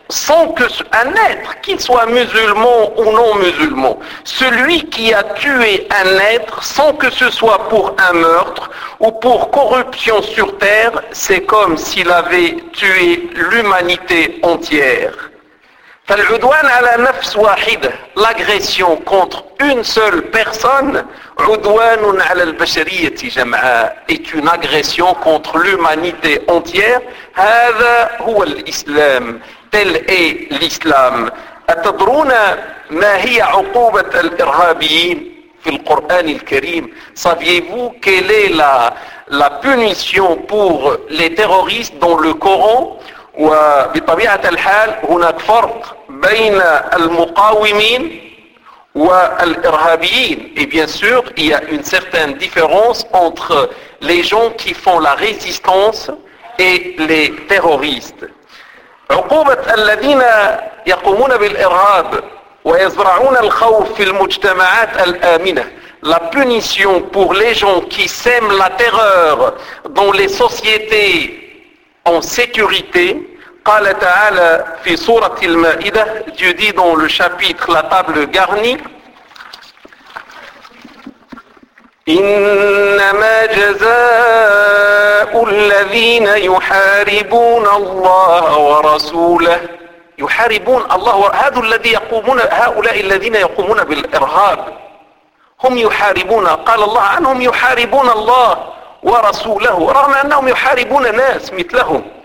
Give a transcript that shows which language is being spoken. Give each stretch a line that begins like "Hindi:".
French: sans que un être, qu'il soit musulman ou non musulman, celui qui a tué un être sans que ce soit pour un meurtre ou pour corruption sur terre, c'est comme s'il avait tué l'humanité entière.
Arabic: فالعدوان على نفس واحدة,
French: l'agression contre une seule personne,
Arabic: عدوان على البشرية جمعاء,
French: est une agression contre l'humanité entière.
Arabic: هذا هو الإسلام.
French: Tel est l'islam.
Arabic: أتدرون ما هي عقوبة الإرهابيين في القرآن الكريم؟
French: Saviez-vous quelle est la punition pour les terroristes dans le Coran؟
Arabic: وبطبيعة الحال هناك فرق بين المقاومين والإرهابيين.
French: Et bien sûr, il y a une certaine différence entre les gens qui font la résistance et les terroristes.
Arabic: عقوبة الذين يقومون بالإرهاب ويزرعون الخوف في المجتمعات الآمنة.
French: La punition pour les gens qui sèment la terreur dans les sociétés en sécurité.
Arabic: قال تعالى في سورة المائدة.
French: Dieu dit dans le chapitre La Table Garnie.
Arabic: إنما جزاء الذين يحاربون الله ورسوله يحاربون الله هذا الذي يقومون هؤلاء الذين يقومون بالإرهاب هم يحاربون قال الله عنهم يحاربون الله ورسوله رغم أنهم يحاربون ناس مثلهم